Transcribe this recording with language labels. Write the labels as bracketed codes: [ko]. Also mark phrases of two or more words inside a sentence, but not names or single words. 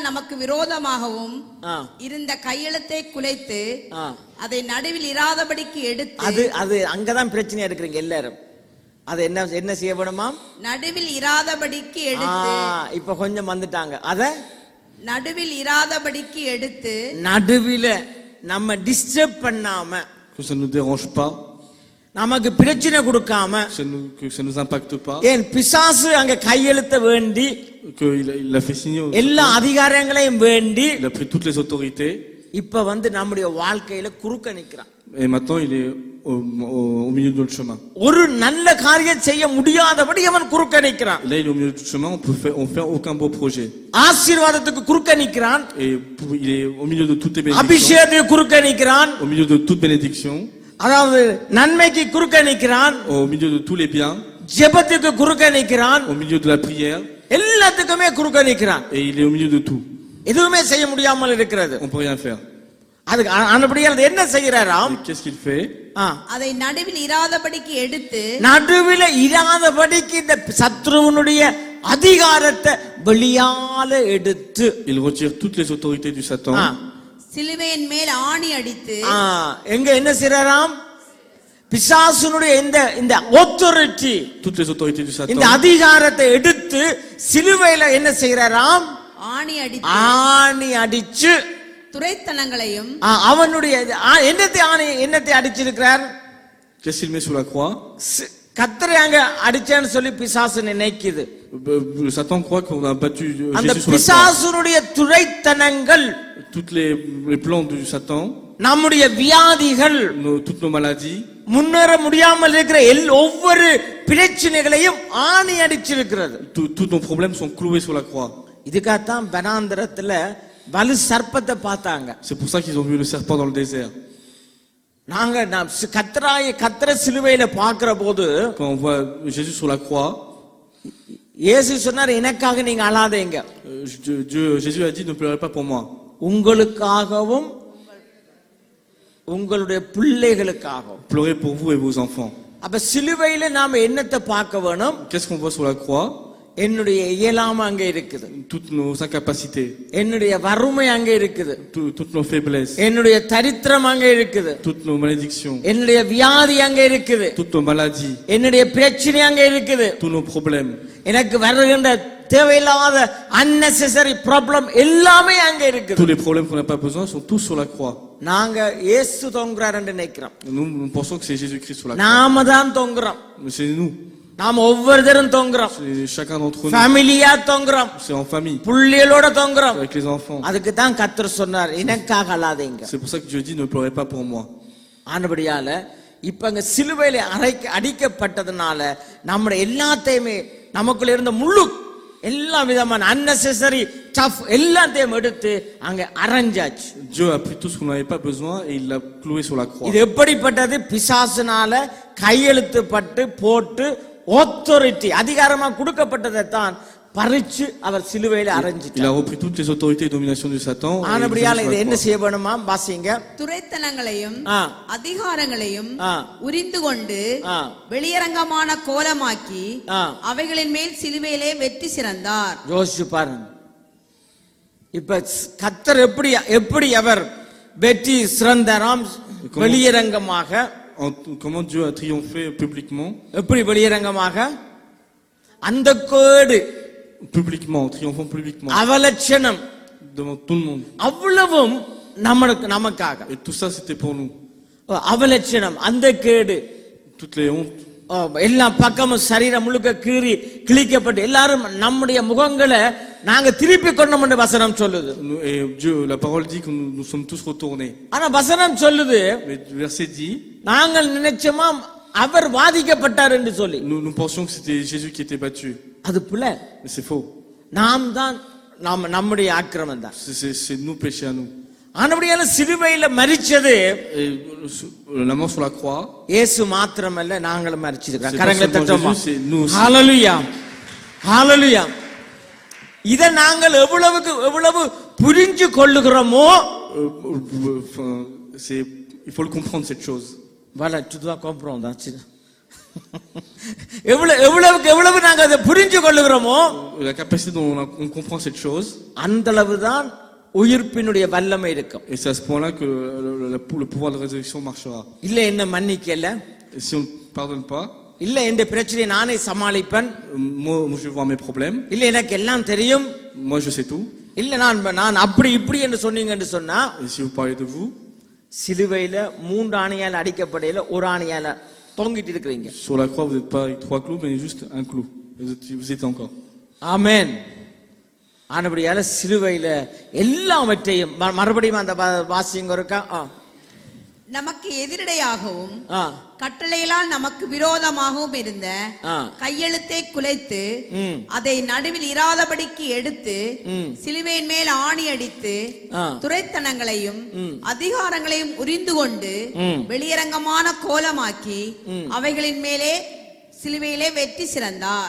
[ta] நமக்கு விரோதமாகவும் இருந்த கையெழுத்தை குலைத்து அதை நடுவில் இராதபடிக்கு எடுத்து அது அங்கதான் பிரச்சனையா இருக்கிறீங்க எல்லாரும். அது என்ன செய்ய வேணுமா? நடுவில் இராதபடிக்கு எடுத்து. இப்ப கொஞ்சம் வந்துட்டாங்க. அத நடுவில் இராதபடிக்கு எடுத்து, நடுவில நம்ம டிஸ்டர்ப் பண்ணாம, [fr] que ça ne nous dérange pas, [ta] நமக்கு பிரச்சனை கொடுக்காம, [fr] que ça nous impacte pas, [ta] ஏன் பிசாசு அங்க கையெழுத்த வேண்டி [fr] qu'il a fait signer [ta] எல்லா அதிகாரங்களையும் வேண்டி [fr] il a pris toutes les autorités. [ta] இப்ப நம்முடைய வாழ்க்கையில குறுக்க நிக்கிறான். [fr] Et maintenant il est au milieu de notre chemin. [ta] ஒரு நல்ல காரியம் செய்ய முடியாதபடி அவன் குறுக்க நிக்கிறான். [fr] Là il est au milieu de notre chemin, on fait aucun beau projet. [ta] ஆசீர்வாதத்துக்கு குறுக்க நிக்கிறான். [fr] Et il est au milieu de toutes les bénédictions. [ta] அபிஷேகத்துக்கு குறுக்க நிக்கிறான். [fr] Au milieu de toute bénédiction. [ta] அதாவது நன்மைக்கு குறுக்க நிக்கிறான். [fr] Au milieu de tous les biens. [ta] ஜெபத்துக்கு குறுக்க நிக்கிறான். [fr] Au milieu de la prière. [ta] எல்லாத்துக்குமே குறுக்க நிக்கிறான். [fr] Et il est au milieu de tout. [ta] எதுவுமே செய்ய முடியாமல் இருக்கிறது. [fr] On peut rien faire. [ta] அதுக்கு அந்தபடியால் என்ன செய்கிறாராம்? [fr] Qu'est-ce qu'il fait? [ta] அதை நடுவில் இராதபடிக்கு எடுத்து, நடுவில் இராதபடிக்கு இந்த சத்ருவனுடைய அதிகாரத்தை வெளியால எடுத்து, [fr] il retire toutes les autorités du Satan. [ta] சிலுவையின் மேல் ஆணி அடித்து, எங்க என்ன செய்றாராம்? பிசாசுனுடைய இந்த authority, [fr] toutes les autorités du Satan, [ta] இந்த அதிகாரத்தை எடுத்து சிலுவையில என்ன செய்றாராம்? ஆணி அடிச்சு துரைத்தனங்களையும், அவனுடைய என்னத்தை அடிச்சிருக்கிறார்? [fr] qu'est-ce qu'il met sous la croix? [ta] கத்தரை அங்க அடிச்சேன்னு சொல்லி பிசாசு நினைக்குது. [fr] Satan croit qu'on a battu [ta] அந்த [fr] Jésus sur la croix. [ta] பிசாசுனுடைய துரைத்தனங்கள், [fr] Toutes les plans du Satan, [ta] நம்முடைய வியாதிகள், [fr] toutes nos maladies, [ta] முன்னேற முடியாமல் இருக்கிற ஒவ்வொரு பிரச்சனைகளையும் ஆணி அடிச்சிருக்கிறது. [fr] tous nos problèmes sont cloués sur la croix. [ta] இதுக்காகத்தான் வனாந்தரத்துல வலு சர்ப்பத்தை பார்த்தாங்க. [fr] C'est pour ça qu'ils ont vu le serpent dans le désert. [ta] நாங்க கத்தரை சிலுவையில பார்க்கிற போது, [fr] Quand on voit Jésus sur la croix, [ta] இயேசு சொன்னார், எனக்காக நீங்க அழாதீங்க, [fr] Jésus a dit ne pleurez pas pour moi. [ta] உங்களுக்காகவும் உங்களுடைய பிள்ளைகளுக்காகவும். [fr] Pleurez pour vous et vos enfants. [ta] அப்ப சிலுவையில நாம என்னத்தை பார்க்க வேணும்? [fr] Qu'est-ce qu'on voit sur la croix? [ta] என்னுடைய இயலாமை அங்க இருக்குது, [fr] Toutes nos incapacités, [ta] என்னுடைய வறுமை அங்க இருக்குது, [fr] toutes nos faiblesses, [ta] என்னுடைய தரித்திரம் அங்க இருக்குது, [fr] toutes nos malédictions, [ta] என்னுடைய வியாதி அங்க இருக்குது, [fr] toutes nos maladies, [ta] என்னுடைய பிரச்சனை அங்க இருக்குது, [fr] tous nos problèmes, [ta] எனக்கு வருகின்ற தேவையில்லாத [en] unnecessary problem [ta] எல்லாமே அங்க இருக்குது. [fr] tous les problèmes qu'on n'a pas besoin sont tous sur la croix. [ta] நாங்க இயேசு தொங்குறார் என்று நினைக்கிறோம். [fr] Nous pensons que c'est Jésus-Christ sur la croix. [ta] நாம தான் தொங்குறோம். [fr] Mais c'est nous. [ta] நாம ஒவ்வொருத்தரும் தொங்குறோம். [fr] C'est chacun d'entre nous. [ta] ஃபேமிலியா தொங்குறோம். [fr] C'est en famille. [ta] புள்ளிகளோட தொங்குறோம். [fr] Avec les enfants. [ta] அதுக்கு தான் கர்த்தர் சொன்னார், எனக்காக அழாதீங்க. [fr] C'est pour ça que Dieu dit ne pleurez pas pour moi. [ta] ஆனபடியால இப்ப அங்க சிலுவையில அடிக்கப்பட்டதுனால நம்முடைய எல்லாத்தையுமே நமக்குள்ள இருந்த முழு எல்லா விதமான [en] unnecessary stuff [ta] எல்லாத்தையும் எடுத்து அங்க அரைஞ்சாச்சு. [fr] Dieu a pris tout ce qu'on n'avait pas besoin et il l'a cloué sur la croix. [ta] இது எப்படிப்பட்டது? பிசாசுனால கையெழுத்து பட்டு போட்டு authority அதிகாரமா கொடுக்கப்பட்டதை தான் பறிச்சு அவர் சிலுவையில அரைஞ்சிட்டார். [fr] Il a repris toutes les autorités et dominations du Satan. [ta] ஆனபடியால இது என்ன செய்ய வேணுமா? வாசிங்க. துரைத்தனங்களையும் அதிகாரங்களையும் உரிந்து கொண்டு வெளியரங்கமான கோலமாக்கி அவைகளின் மேல் சிலுவையிலே வெற்றி சிறந்தார். யோசிச்சு பாருங்க. இப்ப கர்த்தர் எப்படி அவர் வெற்றி சிறந்தாராம்? வெளியரங்கமாக. [fr] Comment Dieu a triomphé publiquement? [ta] எப்படி வெளியரங்கமாக? அந்த கேடு [fr] Publiquement, triomphant publiquement. [ta] அவலட்சணம் [fr] Devant tout le monde. [ta] அவ்வளவும் நமக்காக. [fr] Et tout ça c'était pour nous. [ta] அவலட்சணம், அந்த கேடு, [fr] Toutes les hontes. [ta] எல்லா பக்கமும் சரீரம் முழுக்க கீறி கிழிக்கப்பட்டு எல்லாரும் நம்முடைய முகங்களை நாங்க திருப்பி கொண்டோம் என்று வசனம் சொல்லுது. [fr] Et Dieu, la parole dit que nous sommes tous retournés. [ta] ஆனா வசனம் சொல்லுது, [fr] Mais le verset dit, [ta] நாங்கள் நினைச்சோமா அவர் வாதிக்கப்பட்டார் என்று சொல்லி. [fr] nous pensions que c'était Jésus qui était battu. [ta] அது புல. [fr] Mais c'est faux. [ta] நாம் தான் நம்முடைய ஆக்கிரமம் தான். [fr] C'est nous péchés à nous. [ta] ஆனபடியால சிலுவையில மரிச்சது [fr] la mort sur la croix. [ta] இயேசு மாத்திரமல்ல, நாங்களும் மரிச்சிருக்கிறோம். [fr] C'est [ta] கரங்களை [fr] pas seulement [ta] தட்டுவோமா? [fr] Jésus, c'est nous aussi. [ta] ஹalleluya, ஹalleluya. இத நாங்கள் எவ்வளவு புரிஞ்சு கொள்ளுகிறோமோ, [fr] il faut le comprendre cette chose. voilà, tu dois comprendre. [ta] எவ்வளவு நாங்க அதை புரிஞ்சு கொள்ளுகிறோமோ, [fr] La capacité dont on comprend cette chose, [ta] அந்த அளவுதான் உயிர்ப்பினுடைய வல்லமை இருக்கும். [fr] et c'est à ce point-là que le pouvoir de résurrection marchera. [ta] இல்ல என்ன மன்னிக்கல, [fr] Et si on ne pardonne pas, [ta] இல்ல இந்த பிரச்சனையை நானே சமாளிப்பேன், [fr] moi je vais voir mes problèmes, [ta] இல்ல எனக்கு எல்லாம் தெரியும், [fr] moi je sais tout, [ta] இல்ல நான் அப்படி இப்படி என்று சொன்னீங்கன்னு சொன்னா, [fr] et si vous parlez de vous, [ta] சிலுவையில 3 ஆணியால அடிக்கப்படையில ஒரு ஆணியால தொங்கிட்டு இருக்கிறீங்க. [fr] sur la croix vous n'êtes pas avec 3 clous mais juste un clou. Vous êtes encore. [ta] ஆமென். ஆனபடியால சிலுவையில எல்லாவற்றையும் மறுபடியும் அந்த வாசிங்க இருக்கா. நமக்கு எதிரடையாகவும் கட்டளையிலால் நமக்கு விரோதமாகவும் இருந்த கையெழுத்தை குலைத்து அதை நடுவில் இராதபடிக்கு எடுத்து சிலுவையின் மேல் ஆணி அடித்து துரைத்தனங்களையும் அதிகாரங்களையும் உரிந்து கொண்டு வெளியரங்கமான கோலமாக்கி அவைகளின் மேலே சிலுவையிலே வெற்றி சிறந்தார்.